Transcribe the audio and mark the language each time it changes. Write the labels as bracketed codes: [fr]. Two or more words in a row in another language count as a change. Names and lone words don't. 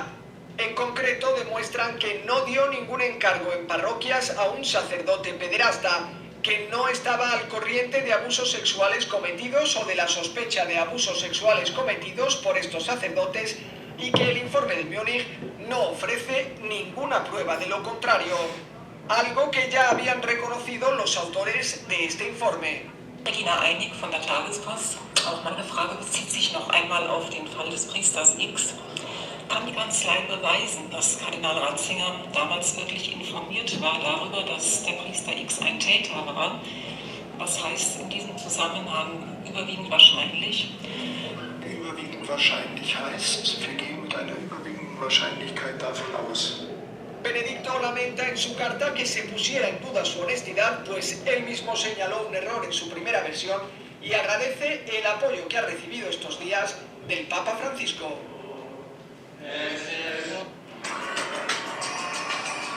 [es] En concreto, demuestran que no dio ningún encargo en parroquias a un sacerdote pederasta, que no estaba al corriente de abusos sexuales cometidos o de la sospecha de abusos sexuales cometidos por estos sacerdotes y que el informe de Múnich no ofrece ninguna prueba de lo contrario, algo que ya habían reconocido los autores de este informe. [de] Regina Einig von der Tagespost. Auch meine Frage bezieht sich noch einmal auf den Fall des Priesters X. Kann die Kanzlei beweisen, dass Kardinal Ratzinger damals wirklich informiert war darüber, dass der Priester X ein Täter war? Was heißt in diesem Zusammenhang überwiegend wahrscheinlich? Überwiegend wahrscheinlich heißt, wir gehen mit einer überwiegenden Wahrscheinlichkeit davon aus. [es] Benedicto lamenta en su carta que se pusiera en duda su honestidad, pues él mismo señaló un error en su primera versión y agradece el apoyo que ha recibido estos días del Papa Francisco.